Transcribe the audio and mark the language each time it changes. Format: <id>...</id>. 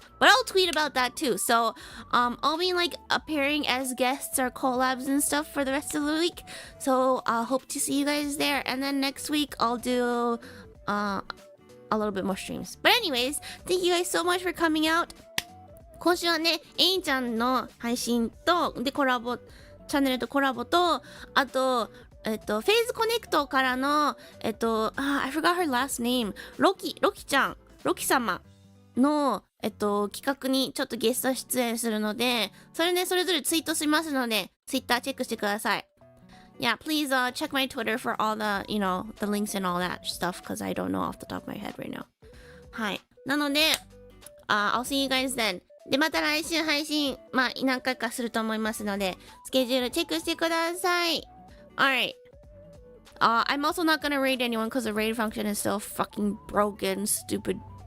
<en>But I'll tweet about that too. So, I'll be like appearing as guests or collabs and stuff for the rest of the week. So, I hope to see you guys there. And then next week, I'll do a little bit more streams. But anyways, thank you guys so much for coming out.</en> <ja>今週はね、エインちゃんの配信と、で、コラボチャンネルとコラボと、あと、フェイズコネクトからの、</ja> <en>I forgot her last name。</en> <ja>ロキ様の、企画にちょっとゲスト出演するので、それね、それぞれツイートしますので、ツイッターチェックしてください。</ja> <en>Yeah, please check my Twitter for all the, the links and all that stuff, because I don't know off the top of my head right now.</en> <ja>はい。なので、</ja> <en>I'll see you guys then.</en> <ja>で、また来週配信、何回かすると思いますので、スケジュールチェックしてください。</ja> <en>Alright. I'm also not gonna raid anyone because the raid function is so fucking broken, stupid.</en>